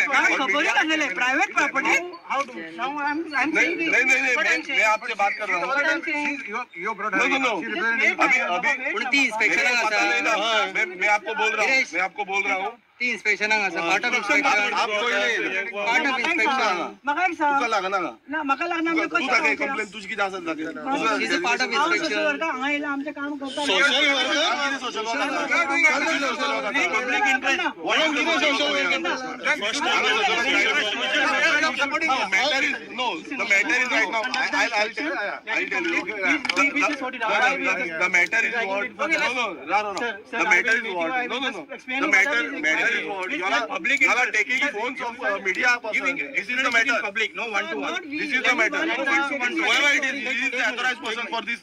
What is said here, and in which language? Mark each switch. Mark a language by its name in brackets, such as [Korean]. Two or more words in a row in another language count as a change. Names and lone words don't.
[English] private property [Hindi] नहीं मैं आपसे बात कर रहा हूँ। [Konkani] ती इंस्पेक्शन [Hindi] मैं आपको बोल रहा हूँ [English] inspection part of inspection part of inspection [Konkani] तुका लागना म्हाका लागना तू दाखय कंप्लेंट तुझी किती आसत दाखय [English] part of inspection [Konkani] आमचे काम करता [English] social public interest matter is no the matter is right now I'll tell you the matter is what no the matter is what no the matter is what you are public you are taking phones of media person this is the matter public no one to one this is the matter whoever it is this is the authorized person for this